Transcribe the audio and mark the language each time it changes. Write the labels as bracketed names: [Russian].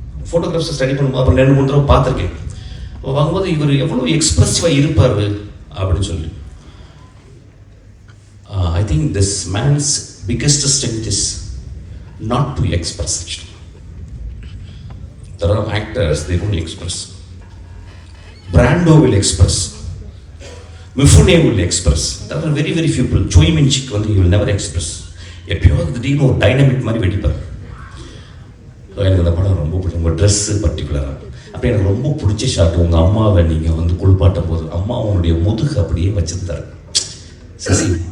[Tamil] ஃபோட்டோகிராஃப்ஸை study பண்ணும்போது அப்புறம் 2-3 தடவை பார்த்துருக்கேன். வாங்கும்போது இவர் எவ்வளோ எக்ஸ்பிரசிவாக இருப்பார் அப்படின்னு சொல்லி. [English] I think this man's biggest strength is not to express actually. There are actors, they don't express. Brando will express. Mifune will express. There are very few people. Choi Min-sik [Tamil] வந்து [English] he will never express. [Tamil] எப்பயாவது திடீர்னு ஒரு dynamic மாதிரி வெடிப்பார். எனக்கு அந்த படம் ரொம்ப பிடிக்கும். உங்கள் ட்ரெஸ்ஸு பர்டிகுலராக அப்போ எனக்கு ரொம்ப பிடிச்ச ஷாட், உங்கள் அம்மாவை நீங்கள் வந்து குளிப்பாட்டும் போது அம்மா அவனுடைய முதுகு அப்படியே வச்சிருந்தாரு. சசி